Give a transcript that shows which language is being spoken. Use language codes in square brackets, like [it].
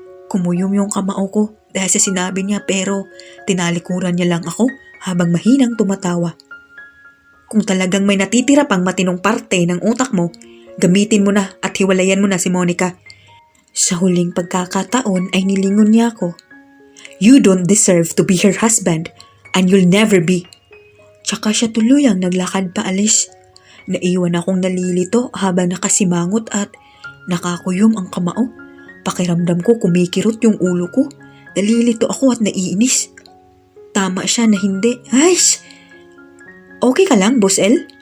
[tl] Kumuyom yung kamao ko dahil sa sinabi niya pero tinalikuran niya lang ako habang mahinang tumatawa. Kung talagang may natitira pang matinong parte ng utak mo, gamitin mo na at hiwalayan mo na si Monica. Sa huling pagkakataon ay nilingon niya ako. [en] You don't deserve to be her husband and you'll never be. [tl] Tsaka siya tuluyang naglakad paalis. Naiwan akong nalilito habang nakasimangot at nakakuyom ang kamao. Pakiramdam ko kumikirot yung ulo ko. Nalilito ako at naiinis. Tama siya na hindi. Ayos! Okay ka lang, Boss L?